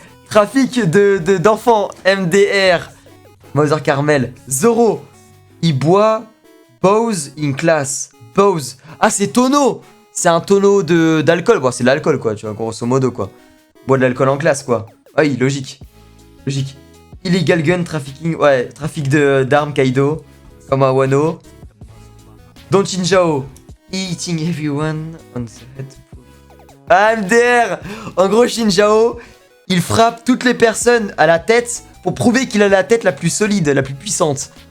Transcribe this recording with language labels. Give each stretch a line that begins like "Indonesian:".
French: Trafic d'enfants, MDR. Mother Carmel. Zoro, il boit Bose
English: in class.
French: Bose. Ah, c'est tonneau. C'est un tonneau d'alcool. Bon, c'est de l'alcool, quoi, tu vois, grosso modo, quoi. Boit de l'alcool en classe, quoi. Ah oui, logique. Logique.
English: Illegal gun trafficking.
French: Ouais, trafic d'armes Kaido. Comme à Wano. Don Chinjao.
English: Eating everyone on the head.
French: MDR. En gros, Shinjao, il frappe toutes les personnes à la tête pour prouver qu'il a la tête la plus solide, la plus puissante.